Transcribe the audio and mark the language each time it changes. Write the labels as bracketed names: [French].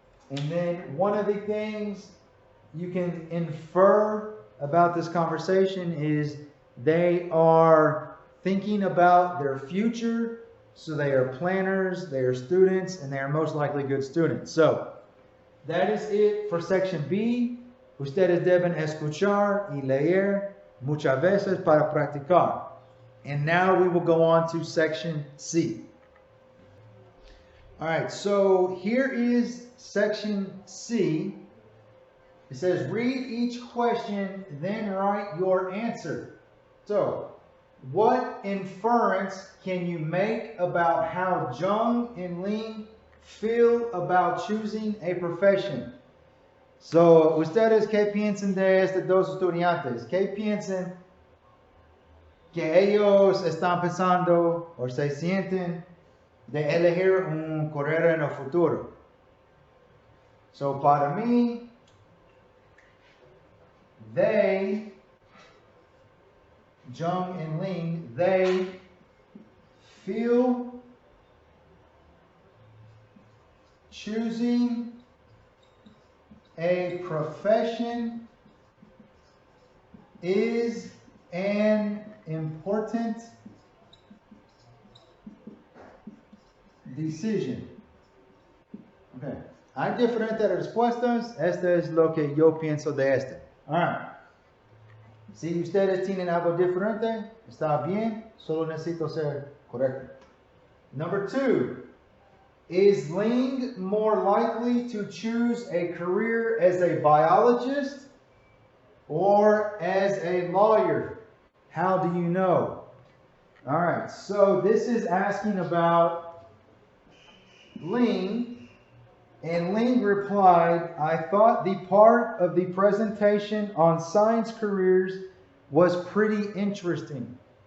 [English] And then one of the things you can infer about this conversation is they are thinking about their future. So they are planners, they are students, and they are most likely good students. So that is it for section B. [Spanish] Ustedes deben escuchar y leer muchas veces para practicar. [English] And now we will go on to section C. All right, so here is section C. It says, read each question, then write your answer. So, what inference can you make about how Jung and Ling feel about choosing a profession? [Spanish] So, ustedes, ¿qué piensan de estos dos estudiantes? ¿Qué piensan que ellos están pensando o se sienten de elegir un carrera en el futuro. [English] So, [Spanish] para mí, [English] they, Jung and Ling, they feel choosing a profession is an important decision. Okay. [Spanish] Hay diferentes respuestas. Esta es lo que yo pienso de este. [English] All right. [Spanish] Si ustedes tienen algo diferente, está bien. Solo necesito ser correcto. [English] Number 2. Is Ling more likely to choose a career as a biologist or as a lawyer? How do you know? All right, so this is asking about Ling, and Ling replied, I thought the part of the presentation on science careers was pretty interesting.